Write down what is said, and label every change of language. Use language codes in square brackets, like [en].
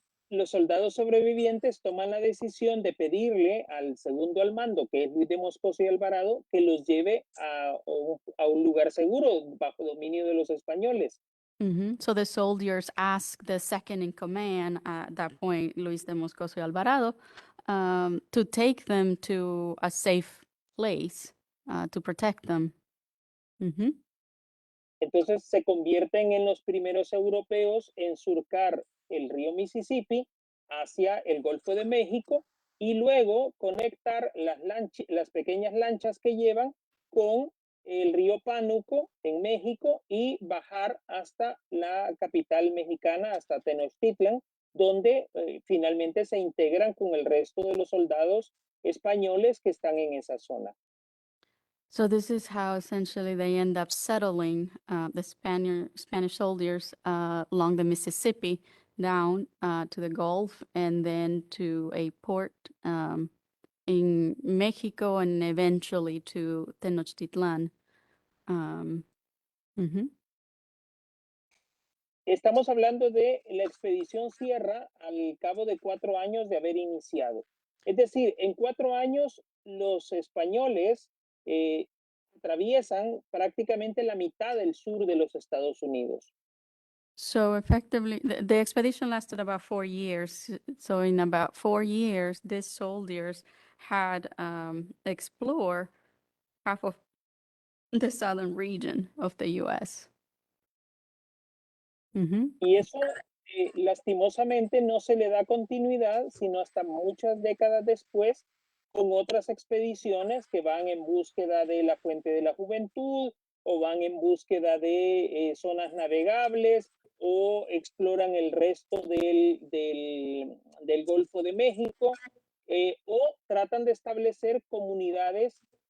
[es] Los soldados sobrevivientes toman la decisión de pedirle al segundo al mando, que es Luis de Moscoso y Alvarado, que los lleve a un lugar seguro bajo dominio de los españoles. [en] So the soldiers ask the second in command at that point, Luis de Moscoso y Alvarado, to take them to a safe place to protect them. [es] Entonces se convierten en los primeros europeos en surcar el río Mississippi hacia el Golfo de México y luego conectar las pequeñas lanchas que llevan con el río Pánuco en México y bajar hasta la capital mexicana, hasta Tenochtitlan, donde finalmente se integran con el resto de los soldados españoles que están en esa zona. [en] So this is how essentially they end up settling the Spanish soldiers along the Mississippi down to the Gulf and then to a port in Mexico and eventually to Tenochtitlan. [es] Estamos hablando de la expedición Sierra al cabo de 4 años de haber iniciado. Es decir, en 4 años los españoles atraviesan prácticamente la mitad del sur de los Estados Unidos. [en] So effectively, the expedition lasted about 4 years. So in about 4 years, these soldiers had explored half of the southern region of the U.S. [es] Y eso lastimosamente no se le da continuidad, sino hasta muchas décadas después, con otras expediciones que van en búsqueda de la Fuente de la Juventud o van en búsqueda de zonas navegables o exploran el resto del Golfo de México o tratan de establecer comunidades